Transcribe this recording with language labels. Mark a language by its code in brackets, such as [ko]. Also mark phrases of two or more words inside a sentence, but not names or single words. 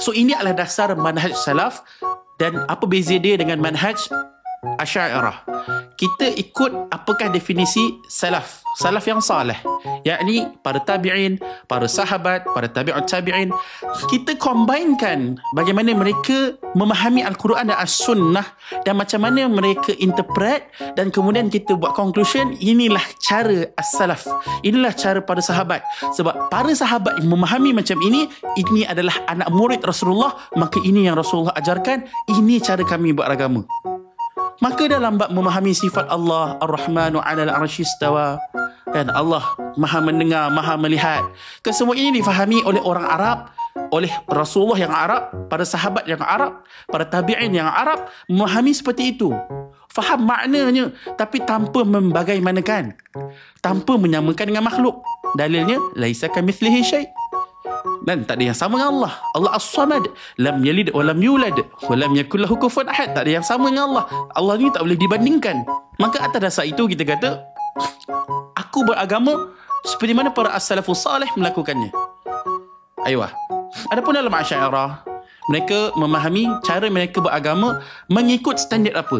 [ms] So ini adalah dasar manhaj salaf. Dan apa beza dia dengan manhaj Asy'ariyah? Kita ikut apakah definisi salaf, salaf yang salih, yakni para tabi'in, para sahabat, para tabi'ut tabi'in. Kita combinekan bagaimana mereka memahami Al-Quran dan As-Sunnah dan macam mana mereka interpret, dan kemudian kita buat conclusion, inilah cara as-salaf, inilah cara para sahabat. Sebab para sahabat yang memahami macam ini adalah anak murid Rasulullah, maka ini yang Rasulullah ajarkan, ini cara kami beragama. Maka dalam bab memahami sifat Allah, [ar] الرحمن على العرش استوى, [ms] dan Allah Maha mendengar, Maha melihat. Kesemua ini difahami oleh orang Arab, oleh Rasulullah yang Arab, para sahabat yang Arab, para tabi'in yang Arab memahami seperti itu. Faham maknanya, tapi tanpa membagaimanakan, tanpa menyamakan dengan makhluk. Dalilnya [ar] ليس كمثله شيء'. [ms] Dan tak ada yang sama dengan Allah. [ar] الله الصمد لم يلد ولم يولد ولم يكن له كفوا أحد. [ms] Tak ada yang sama dengan Allah. Allah ni tak boleh dibandingkan. Maka atas dasar itu kita kata, aku beragama seperti mana para [ar] السلف الصالح [ms] melakukannya. Aywa. Adapun dalam Asy'ariyah, mereka memahami cara mereka beragama mengikut standard apa.